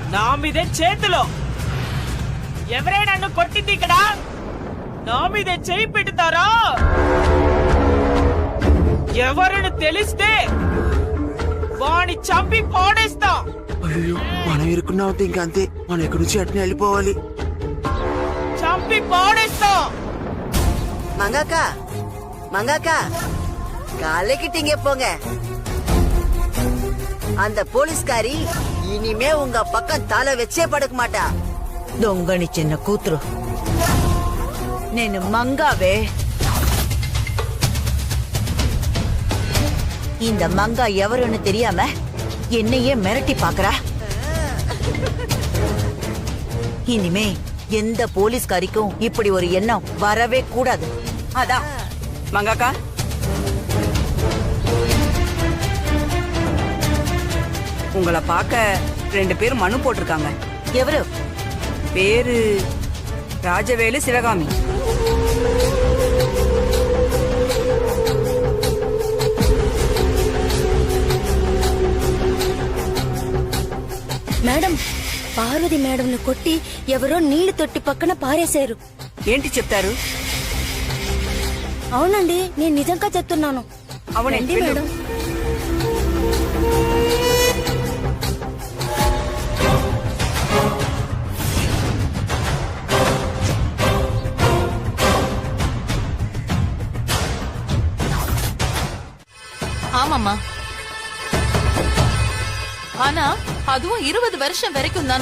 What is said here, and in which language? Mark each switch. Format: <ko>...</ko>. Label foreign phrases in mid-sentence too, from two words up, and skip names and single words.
<te>నా మీదే చేతులు ఎవరే నన్ను కొట్టింది ఇక్కడ నా మీదే చేయి పెడతారా ఎవరిని తెలిస్తే వాణ్ణి చంపి పాడేస్తా. అయ్యో మనం ఇరుక్కున్నామంటే ఇంకా అంతే, మనం ఎక్కడి నుంచి అట్నే వెళ్ళిపోవాలి. చంపి పాడేస్తా.</te> <ta>மங்காக்கா மங்காக்கா காலைக்கிட்டீங்க போங்க. அந்த போலீஸ்காரி இனிமே உங்க பக்கம் தலை வச்சே படுக்க மாட்டா. దొంగని చిన్న కూతురు నేను మంగావే. இந்த மங்கா எவருன்னு தெரியாம என்னையே மிரட்டி பாக்குறா. இனிமே எந்த போலீஸ்காரிக்கும் இப்படி ஒரு எண்ணம் வரவே கூடாது. அதான் மங்காக்கா, உங்களை பார்க்க 2 பேர் மனு போட்டிருக்காங்க. எவரு? பேரு ராஜவேலு சிவகாமி.</ta> <te>మేడం, పార్వతి మేడంను కొట్టి ఎవరో నీళ్లు తొట్టి పక్కన పారేశారు. ఏంటి చెప్తారు? అవునండి, నేను నిజంగా చెప్తున్నాను. అవునండి మేడం.</te> <ta>ஆமாமா, ஆனா அதுவும் 20 வருஷம் வரைக்கும் தானா.</ta>